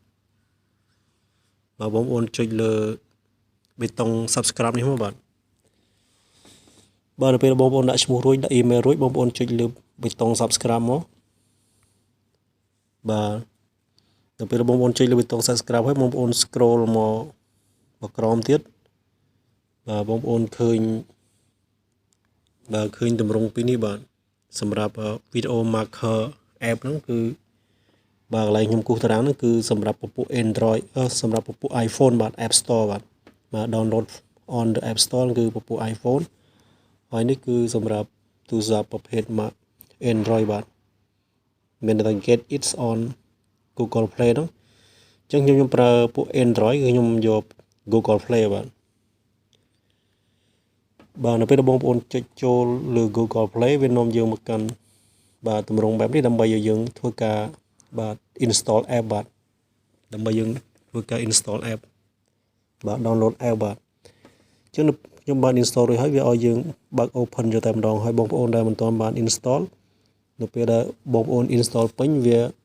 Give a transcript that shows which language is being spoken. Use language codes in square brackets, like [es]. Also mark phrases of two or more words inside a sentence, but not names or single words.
[km] ចុចលើប៊ូតុង subscribe នេះមកបាទនៅពេលបងប្អូនដាក់ឈ្មោះរួចដាក់ email រួចបងប្អូនចុចលើប៊ូតុង subscribe មកនៅពេលបងប្អូនចុចលើប៊ូតុង subscribe ហើយបងប្អូន scroll មកក្រោមទៀតបងប្អូនឃើញ តម្រងពីរនេះបាទសម្រាប់ [en] video marker app [km] ហ្នឹងគឺកន្លែងខ្ញុំគូសតារាងហ្នឹងគឺសម្រាប់ពពុះ Android សម្រាប់ពពុះ iPhone បាទ App Store បាទ [en] download on the App Store [km] គឺពពុះ iPhone ហើយនេះគឺសម្រាប់ទូរស័ព្ទប្រភេទ Android បាទមានតែ [en] get it on Google Play [km] ហ្នឹងអញ្ចឹងខ្ញុំប្រើពួក Android គឺខ្ញុំយក Google Play បាទ នៅពេលបងប្អូនចុចចូលលើ Google Play វានាំយើងមកកាន់តម្រងបែបនេះដើម្បីឲ្យយើងធ្វើការ [en] install app [km] បាទដើម្បីយើងធ្វើការ [en] install app download app [km] បាទអញ្ចឹងខ្ញុំបាន install រួចហើយវាឲ្យយើងបើក open យកតែម្ដងហើយបងប្អូនដែលមិនទាន់បាន install នៅពេលដែលបងប្អូន install ពេញវា